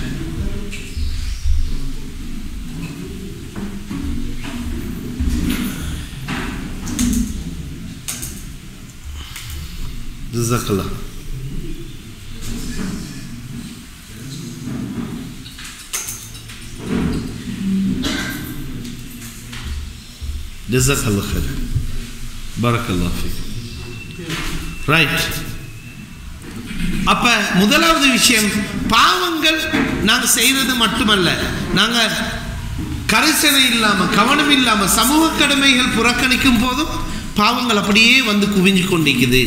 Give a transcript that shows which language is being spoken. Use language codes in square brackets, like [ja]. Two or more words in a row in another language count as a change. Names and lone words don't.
[ar] جزاك الله. جزاك الله خير. بارك الله فيك. [ta] ரைட். அப்ப முதலாவது விஷயம், பாவங்கள் நாங்க செய்யறது மட்டுமல்ல, நாங்க கரிசனை இல்லாம கவனம் இல்லாம சமூக கடமைகள் புறக்கணிக்கும் போதும் பாவங்கள் அப்படியே வந்து குவிஞ்சு கொண்டிருக்குது.